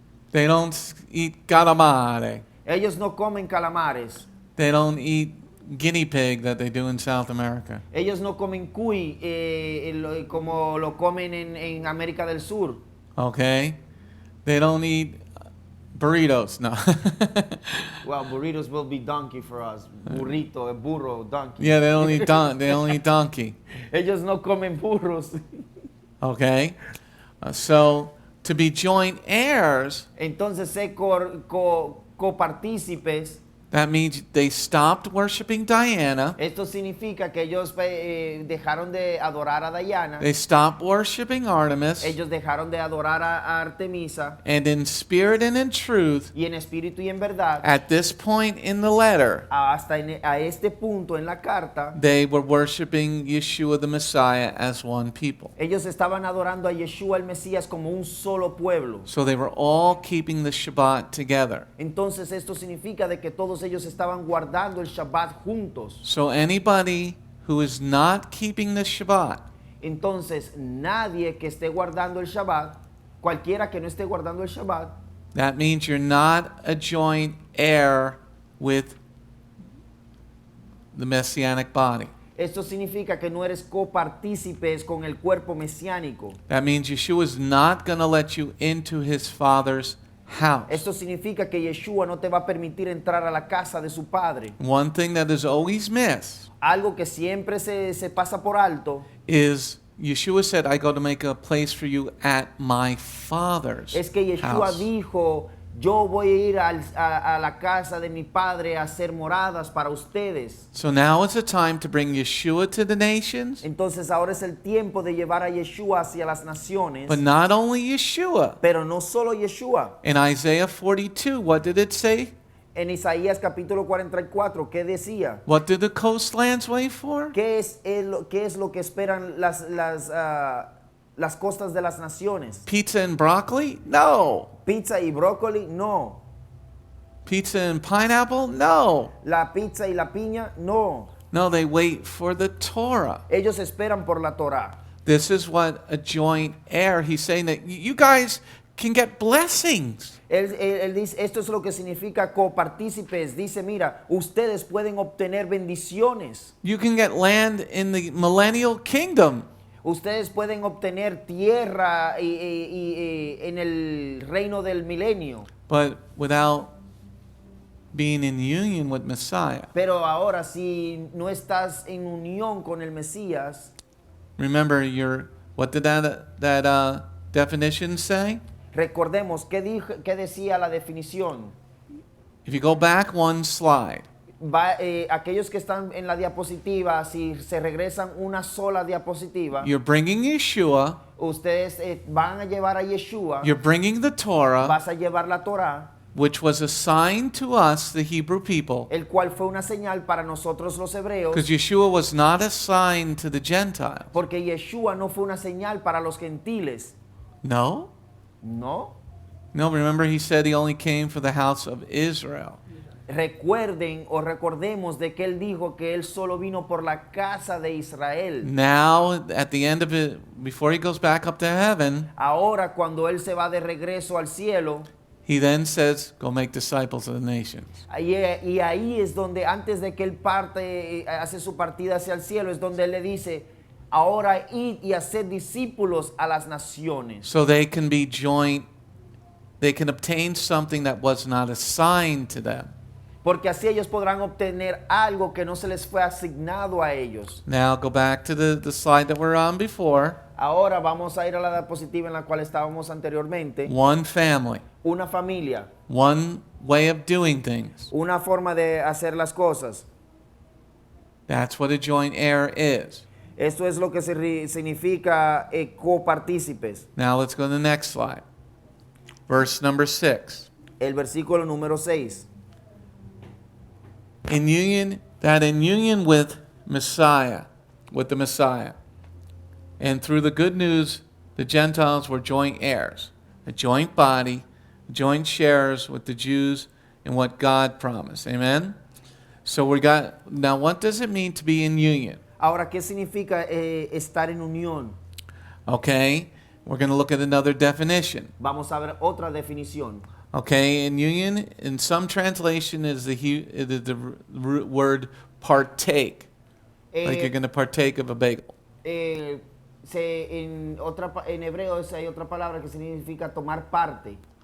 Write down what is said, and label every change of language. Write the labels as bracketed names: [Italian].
[English] They don't eat calamare. [Spanish] Ellos no comen calamares. [English] They don't eat guinea pig that they do in South America. [Spanish] Ellos no comen cuy como lo comen en América del Sur. [English] Okay? They don't eat Burritos, no. Well, burritos will be donkey for us. Burrito, burro, donkey. Yeah, they don't eat donkey. [Spanish] Ellos no comen burros. [English] Okay? So, to be joint heirs, [Spanish] Entonces, ser copartícipes, [English] that means they stopped worshiping Diana. [Spanish] esto significa que ellos dejaron de adorar a Diana, [English] They stopped worshiping Artemis. [Spanish] ellos dejaron de adorar a Artemisa, [English] And in spirit and in truth, [Spanish] y en espíritu y en verdad, [English] at this point in the letter, [Spanish] a este punto en la carta, [English] they were worshiping Yeshua the Messiah as one people. [Spanish] ellos estaban adorando a Yeshua el Mesías como un solo pueblo. [English] So they were all keeping the Shabbat together. [Spanish] Entonces esto significa de que todos ellos estaban guardando el Shabbat juntos. [English] So anybody who is not keeping the Shabbat, [Spanish] Entonces nadie que esté guardando el Shabbat, cualquiera que no esté guardando el Shabbat, [English] that means you're not a joint heir with the Messianic body. [Spanish] esto significa que no eres copartícipes con el cuerpo mesiánico. [English] That means Yeshua is not going to let you into his Father's house. [Spanish] Esto significa que Yeshua no te va a permitir entrar a la casa de su padre. [English] One thing that is always missed [Spanish] Algo que siempre se pasa por alto [English] is Yeshua said, I go to make a place for you at my Father's [Spanish] es que Yeshua [English] house. [Spanish] dijo, yo voy a ir a la casa de mi padre a hacer moradas para ustedes. [English] So now is the time to bring Yeshua to the nations, [Spanish] Entonces ahora es el tiempo de llevar a Yeshua hacia las naciones. [English] but not only Yeshua. [Spanish] Pero no solo Yeshua. [English] In Isaiah 42, what did it say? [Spanish] En Isaías capítulo 44, ¿qué decía? [English] What did the coastlands wait for? [Spanish] ¿Qué es lo que esperan las costas de las naciones? [English] Pizza and broccoli? No. [Spanish] ¿Pizza y brócoli? No. [English] Pizza and pineapple? No. [Spanish] ¿La pizza y la piña? No. [English] No, they wait for the Torah. [Spanish] Ellos esperan por la Torah. [English] This is what a joint heir, he's saying that you guys can get blessings. [Spanish] Él dice, esto es lo que significa copartícipes. Dice, mira, ustedes pueden obtener bendiciones. [English] You can get land in the millennial kingdom. [Spanish] Ustedes pueden obtener tierra en el reino del milenio. [English] But without being in union with Messiah. [Spanish] Pero ahora, si no estás en unión con el Mesías, [English] Remember, what did that definition say? [Spanish] recordemos qué decía la definición. [English] If you go back one slide, [Spanish] Aquellos que están en la diapositiva, si se regresan una sola diapositiva, [English] you're bringing Yeshua, [Spanish] ustedes van a llevar a Yeshua, [English] you're bringing the Torah, [Spanish] vas a llevar la Torah, [English] which was assigned to us, the Hebrew people, [Spanish] el cual fue una señal para nosotros los hebreos, [English] because Yeshua was not assigned to the Gentiles. [Spanish] porque Yeshua no fue una señal para los gentiles. [English] No? [Spanish] No. [English] No, remember he said he only came for the house of Israel. [Spanish] Recuerden o recordemos de que él dijo que él solo vino por la casa de Israel. [English] Now, at the end of it, before he goes back up to heaven, [Spanish] Ahora, cuando él se va de regreso al cielo, [English] he then says, go make disciples of the nations. [Spanish] y ahí es donde, antes de que él parte, hace su partida hacia el cielo, es donde él le dice, ahora id y haced discípulos a las naciones. [English] So they can be joint, they can obtain something that was not assigned to them. [Spanish] Porque así ellos podrán obtener algo que no se les fue asignado a ellos. [English] Now go back to the slide that we're on before. [Spanish] Ahora vamos a ir a la diapositiva en la cual estábamos anteriormente. [English] One family, [Spanish] Una familia, [English] one way of doing things. [Spanish] una forma de hacer las cosas. [English] That's what a joint heir is. [Spanish] Esto es lo que significa copartícipes. [English] Now let's go to the next slide. Verse number 6. [Spanish] El versículo número 6. [English] In union with Messiah, with the Messiah, and through the good news, the Gentiles were joint heirs, a joint body, joint sharers with the Jews in what God promised. Amen? So now what does it mean to be in union? [Spanish] Ahora, ¿qué significa estar en unión? [English] Okay, we're going to look at another definition. [Spanish] Vamos a ver otra definición. [English] Okay, in union, in some translation, is the word partake. Like you're going to partake of a bagel. [Spanish] En hebreo hay otra palabra que significa tomar parte.